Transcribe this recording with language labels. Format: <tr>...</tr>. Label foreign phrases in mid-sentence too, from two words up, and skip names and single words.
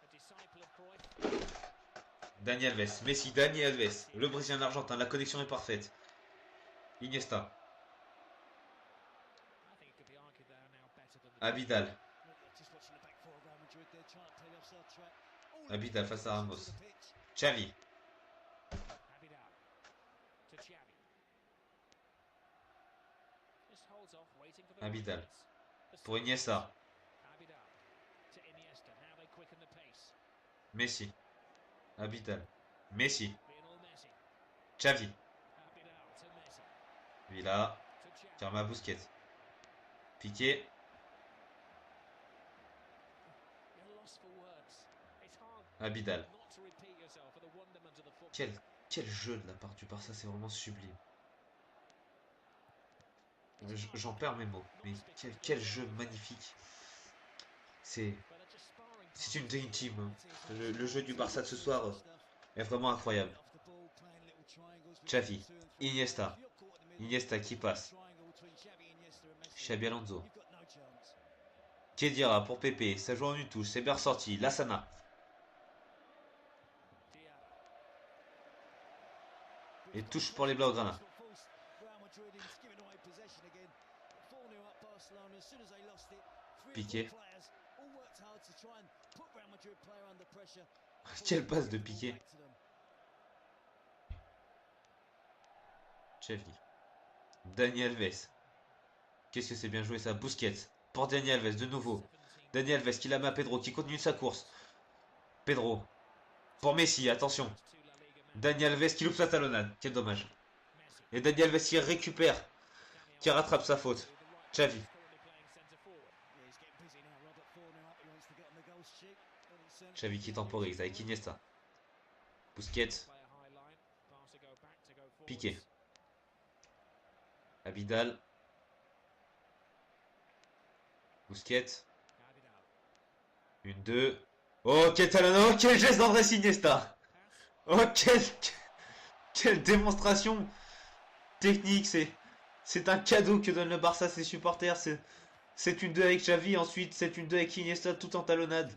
<fr>Dani Alves. Messi, Dani Alves. Le Brésilien argentin, la connexion est parfaite. Iniesta. Abidal. Abidal face à Ramos. Xavi. Abidal. Pour Iniesta. Messi. Abidal. Messi. Xavi. Villa. Karma Busquets. Piqué. Abidal. Quel jeu de la part du Barça, c'est vraiment sublime. J'en perds mes mots, mais quel jeu magnifique. C'est une</fr> <en>dream team,</en> <fr>hein. Le jeu du Barça de ce soir est vraiment incroyable. Xavi, Iniesta. Iniesta qui passe. Xabi Alonso. Khedira pour Pepe, ça joue en une touche, c'est bien ressorti. Lassana. Et touche pour les Blaugrana. Piqué. Quelle passe de Piqué. Xavi. Dani Alves. Qu'est-ce que c'est bien joué ça. Busquets. Pour Dani Alves de nouveau. Dani Alves qui la met à Pedro qui continue sa course. Pedro. Pour Messi, attention. Dani Alves qui loupe sa talonnade. Quel dommage. Et Dani Alves qui récupère. Qui rattrape sa faute. Xavi. Xavi qui temporise avec Iniesta. Busquets. Piqué. Abidal. Busquets. Une, deux. Oh, quel talent. Oh, quel geste d'Andrés Iniesta. Oh, quelle démonstration technique. C'est un cadeau que donne le Barça à ses supporters. C'est une 2 avec Xavi. Ensuite, c'est une 2 avec Iniesta tout en talonnade.</fr>